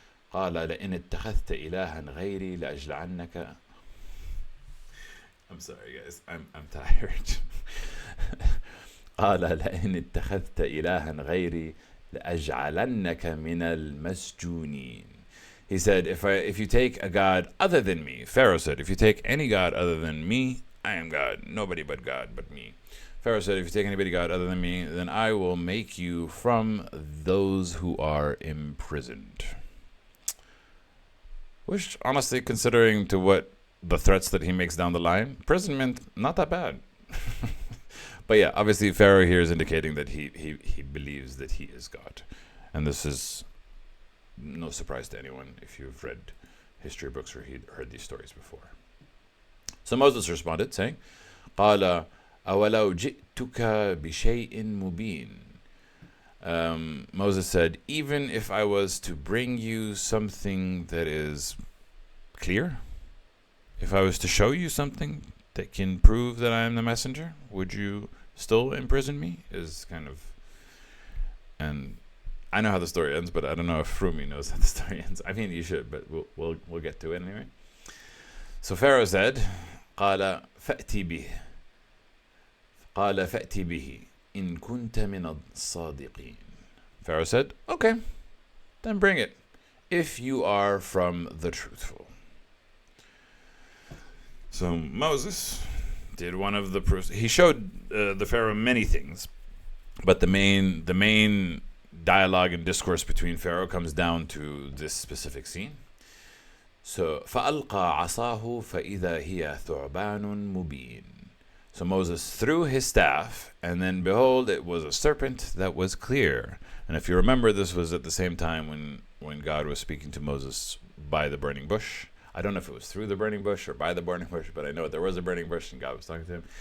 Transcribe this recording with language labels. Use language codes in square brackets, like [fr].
[ar] قال لئن اتخذت إلها غيري لأجعلنك. [en] I'm sorry guys, I'm tired. [ar] قال لئن اتخذت إلها غيري لأجعلنك من المسجونين. [en] He said, if you take a god other than me, Pharaoh said, if you take any god other than me, I am God, nobody but God but me. Pharaoh said, if you take anybody God other than me, then I will make you from those who are imprisoned. Which, honestly, considering to what the threats that he makes down the line, imprisonment, not that bad. But yeah, obviously Pharaoh here is indicating that he believes that he is God. And this is no surprise to anyone if you've read history books or heard these stories before. So Moses responded, saying, [ar] قال أولو جئتك بشيء مبين. [en] Moses said, even if I was to bring you something that is clear, if I was to show you something that can prove that I am the messenger, would you still imprison me? Is kind of, and I know how the story ends, but I don't know if Rumi knows how the story ends. I mean, you should, but we'll get to it anyway. So Pharaoh said, [ar] قال فأتي به إن كنت من الصادقين. [en] Pharaoh said, okay, then bring it, if you are from the truthful. So Moses did one of the proofs. He showed the Pharaoh many things, but the main dialogue and discourse between Pharaoh comes down to this specific scene. [ar] So فألقى عصاه فإذا هي ثعبان مبين. [en] So Moses threw his staff, and then behold, it was a serpent that was clear. And if you remember, this was at the same time when God was speaking to Moses by the burning bush. I don't know if it was through the burning bush or by the burning bush, but I know there was a burning bush and God was talking to him.